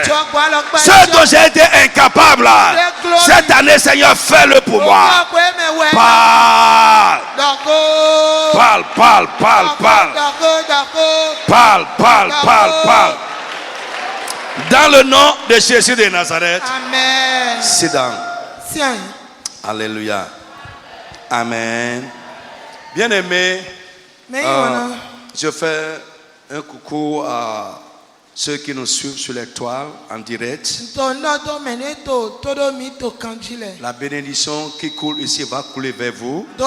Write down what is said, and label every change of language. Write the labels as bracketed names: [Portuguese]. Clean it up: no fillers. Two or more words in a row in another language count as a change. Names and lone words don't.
[French] Ce dont j'ai été incapable, cette année, Seigneur, fais-le pour moi. Parle. Parle. Dans le nom de Jésus de Nazareth. Amen. [English] Sit down. [French] Tiens. Alléluia. Amen. Bien-aimés, je fais un coucou à ceux qui nous suivent sur les toiles en direct. La bénédiction qui coule ici va couler vers vous.